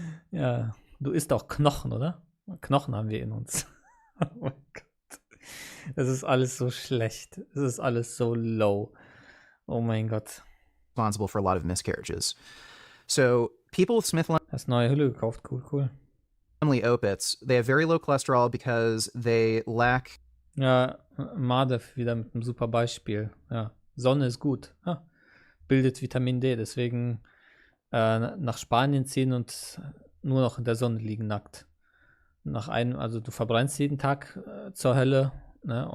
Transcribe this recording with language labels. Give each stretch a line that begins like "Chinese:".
German: Ja, du isst auch Knochen, oder? Knochen haben wir in uns. Oh mein Gott. Es ist alles so schlecht. Es ist alles so low. Oh mein Gott.
English: Responsible for a lot of miscarriages. So people with
German: Hast neue Hülle gekauft. Cool.
English: Smith-Lemli-Opitz, they have very low cholesterol because they lack.
German: Ja, Madev wieder mit einem super Beispiel. Ja, Sonne ist gut. Ja, bildet Vitamin D. Deswegen nach Spanien ziehen und nur noch in der Sonne liegen nackt. Also du verbrennst jeden Tag zur Hölle, ne?